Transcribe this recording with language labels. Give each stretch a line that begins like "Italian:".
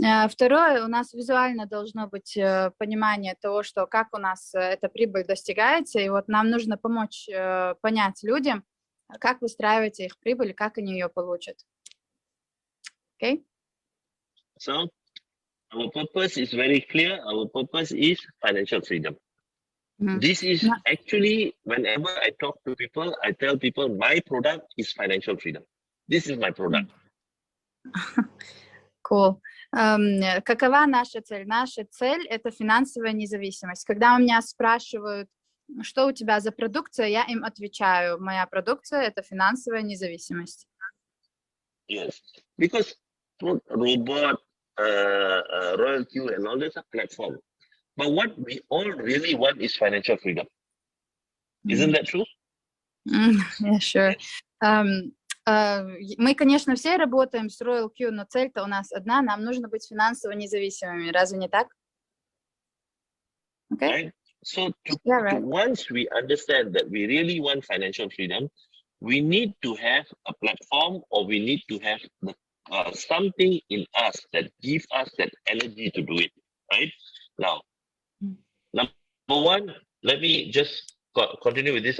Russian: Второе, у нас визуально должно быть понимание того, что как у нас эта прибыль достигается, и вот нам нужно помочь понять людям, как выстраивается их прибыль, как они ее получат.
English: Okay? So, our purpose is very clear. Our purpose is financial freedom. This is actually, whenever I talk to people, I tell people my product is financial freedom. This is my product. Cool.
Russian: Какова наша цель? Наша цель – это финансовая независимость. Когда у меня спрашивают, что у тебя за продукция, я им отвечаю, моя продукция – это финансовая независимость.
English: Yes, because Robot, RoyalQ and all this are platform. But what we all really want is financial freedom. Isn't that true? Yeah, sure.
Russian: Мы, конечно, все работаем с RoyalQ, но цель-то у нас одна, нам нужно быть финансово независимыми. Разве не так?
English: Okay? Right? So once we understand that we really want financial freedom, we need to have a platform or we need to have something in us that gives us that energy to do it, right? Now, number one, let me just continue with this.